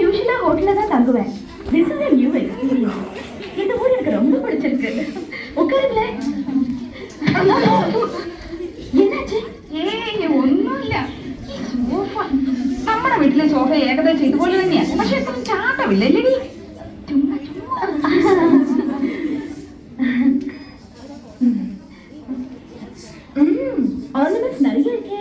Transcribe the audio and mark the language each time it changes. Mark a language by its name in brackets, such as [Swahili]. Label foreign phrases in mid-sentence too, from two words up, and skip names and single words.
[Tamil] மிஷிலா ஹோட்டல்ல தான் தங்குவேன். [English] This is a new experience. [Tamil] இந்த ஊர் எனக்கு ரொம்ப பிடிச்சிருக்கு. உட்காருங்களேன். [Malayalam] എന്നുവെച്ച് ഒന്നുമില്ല. സോഫ നമ്മുടെ വീട്ടിലെ സോഫ ഏകദേശം ഇതുപോലെ തന്നെയാണ്. പക്ഷെ ഇപ്പം ചാട്ടമില്ല അല്ലേ? ചുമ്മാ ഓർണമെന്റ്സ് നിറയെ ഇരിക്കേ.